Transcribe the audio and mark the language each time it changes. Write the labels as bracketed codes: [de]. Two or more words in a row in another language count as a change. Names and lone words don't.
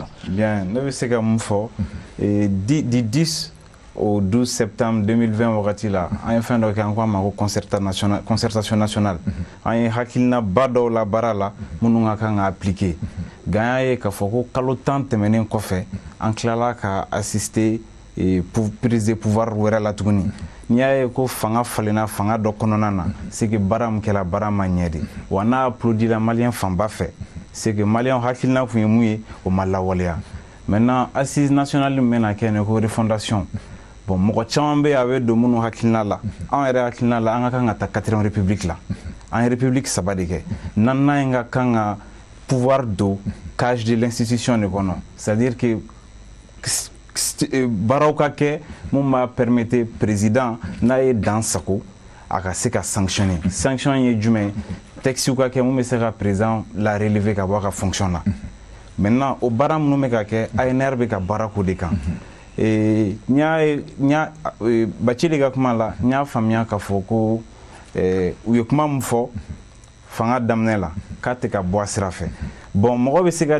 [bm] Bien ne bɛ se ka mun fɔ [fr] du 10 au 12 septembre 2020 [bm] wagati la an ye fɛn dɔ kɛ an ko a ma ko [fr] concertation nationale [bm] an ye hakilina ba dɔw la baara la minnu ka kan ka appliquer nka an y'a ye k'a fɔ ko kalo 10 tɛmɛnen kɔfɛ an tilala ka assister [fr] prise de pouvoir [bm] wɛrɛ la tuguni n'i y'a ye ko fanga falenna fanga dɔ kɔnɔna na [fr] c'est que [bm] baara min kɛra baara ma ɲɛ de wa n'a applaudira maliyɛn fanba fɛ [fr] c'est que [bm] maliyɛnw hakilina tun ye mun ye o ma lawaleya [fr] maintenant assise nationale [bm] min bɛna kɛ nin ko refondation bon mɔgɔ caman bɛ yen a bɛ don minnu hakilina la an yɛrɛ hakilina la an ka kan ka taa 4e république la an ye république 3 de kɛ naaninan in ka kan ka pouvoir don [fr] cage de l'institution [bm] de kɔnɔ [fr] c'est-à-dire que [bm] baaraw ka kɛ mun b'a permettre président n'a ye dan sago a ka se ka sanctionner sanction ye jumɛn texte ka kɛ mun bɛ se ka président la relever ka bɔ a ka fonction na maintenant o baara minnu bɛ ka kɛ ANR bɛ ka baara k'o de kan Bacili ka kuma la n y'a faamuya k'a fɔ ko u ye kuma min fɔ fanga daminɛ la k'a tɛ ka bɔ a sira fɛ bon mɔgɔ bɛ se ka